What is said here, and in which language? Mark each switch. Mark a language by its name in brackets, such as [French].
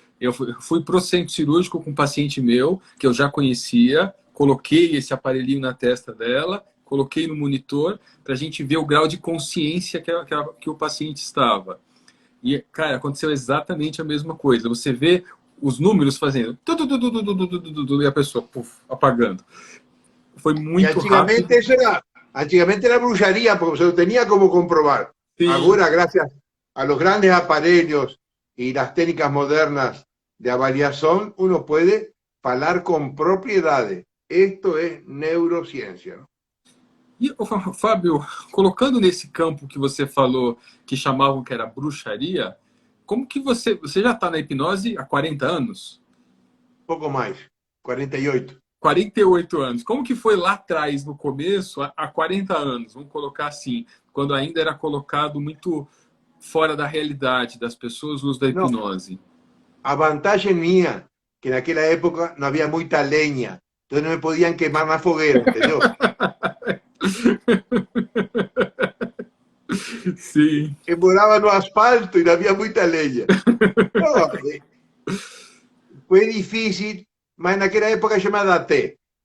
[Portuguese] Eu fui para o centro cirúrgico com um paciente meu, que eu já conhecia, coloquei esse aparelhinho na testa dela, coloquei no monitor para a gente ver o grau de consciência que o paciente estava. E, cara, aconteceu exatamente a mesma coisa. Você vê os números fazendo e a pessoa puf, apagando. Foi [Spanish] Y [Portuguese] muito rápido. [Spanish] antiguamente era brujería porque se lo tenía como comprobar. [Portuguese] Sim, [Spanish] Ahora, gracias a los grandes aparelhos y las técnicas modernas de avaliación, uno puede hablar con propiedades. Esto es neurociencia, ¿no? [Portuguese] E, Fábio, colocando nesse campo que você falou, que chamavam que era bruxaria, como que você já está na hipnose há 40 anos? [Spanish] Poco más, 48. [Portuguese] 48 anos. Como que foi lá atrás, no começo, há 40 anos? Vamos colocar assim, quando ainda era colocado muito fora da realidade das pessoas o uso da [Spanish] No, [Portuguese] hipnose. a vantagem [Spanish] mía, que en aquella época no había mucha leña, entonces no me podían quemar la foguera, ¿entendió? [Portuguese] Sim. [Spanish] Que moraba [Portuguese] no asfalto [Spanish] y no había mucha leña. No, fue difícil, mas en aquella época yo me adapté.